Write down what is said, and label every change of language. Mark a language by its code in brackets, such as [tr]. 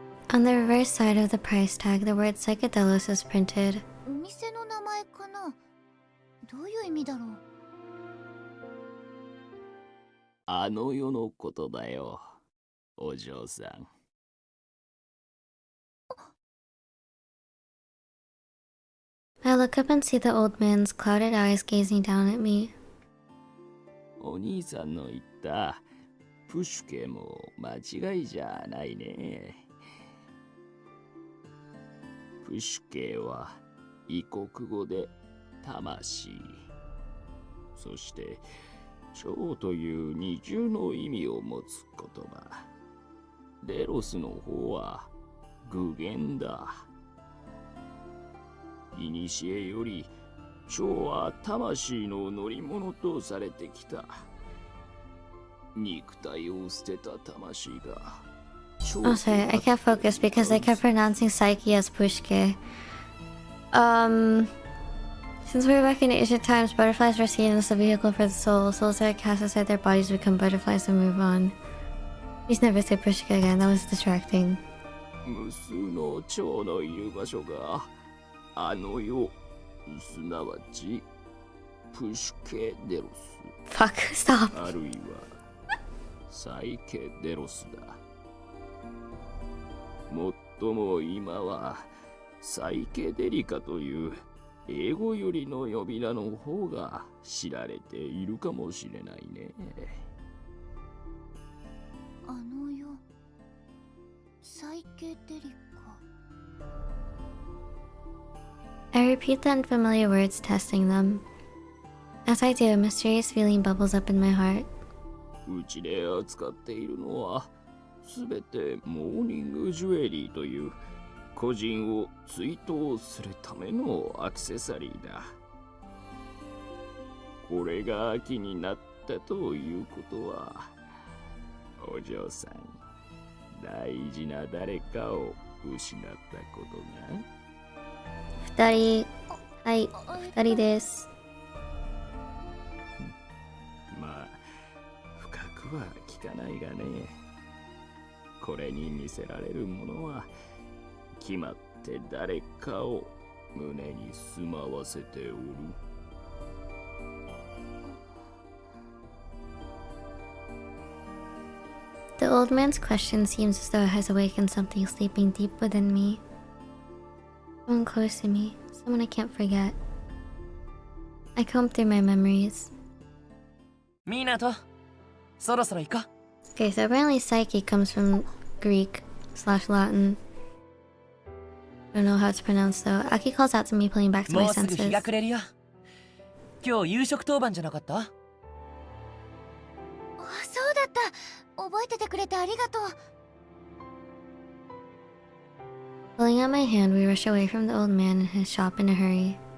[en] On the reverse side of the price tag, the word Psychedelos is printed. [ja] お店の名前かな？どういう意味だろう？あの世のことだよ、お嬢さん。 [en] I look up and see the old man's clouded eyes gazing down at me. [ja] お兄さんの言ったプシュケも間違いじゃないね。プシュケは異国語で魂、そして蝶という二重の意味を持つ言葉。デロスの方は具現だ。いにしえより蝶は魂の乗り物とされてきた。肉体を捨てた魂が。 [en] Oh, sorry, I can't focus because I kept pronouncing Psyche as Pushke. Since we're back in ancient times, butterflies were seen as a vehicle for the soul. Souls that are cast outside their bodies become butterflies and move on. Please never say Pushke again, that was distracting. [ja] 無数の蝶のいる場所があの世、すなわちプシュケデロス。 [en] Fuck, stop. [ja] あるいはサイケデロスだ。もっとも今はサイケデリカという英語よりの呼び名の方が知られているかもしれないね。あの世、サイケデリカ。 [en] I repeat the unfamiliar words, testing them. As I do, a mysterious feeling bubbles up in my heart. [ja] うちで扱っているのはすべてモーニングジュエリーという個人を追悼するためのアクセサリーだ。これが秋になったということは、お嬢さん、大事な誰かを失ったことが。二人、はい、二人です。まあ、深くは聞かないがね。これに見せられるものは、決まって誰かを胸に住まわせておる。 [en] The old man's question seems as though it has awakened something sleeping deep within me. Someone close to me, someone I can't forget. I comb through my memories. [ja] ミナト、そろそろ行こう。 [en] Okay, so apparently psyche comes from Greek/Latin. I don't know how it's pronounced though. Aki calls out to me playing back to [ja] も [en] my [ja] うすぐ日 [en] senses. [ja] が暮れるよ。今日夕食当番じゃなかった？あ、そうだった。覚えててくれてありがとう。 [en] Pulling out my hand, we rush away from the old man in his shop in a hurry.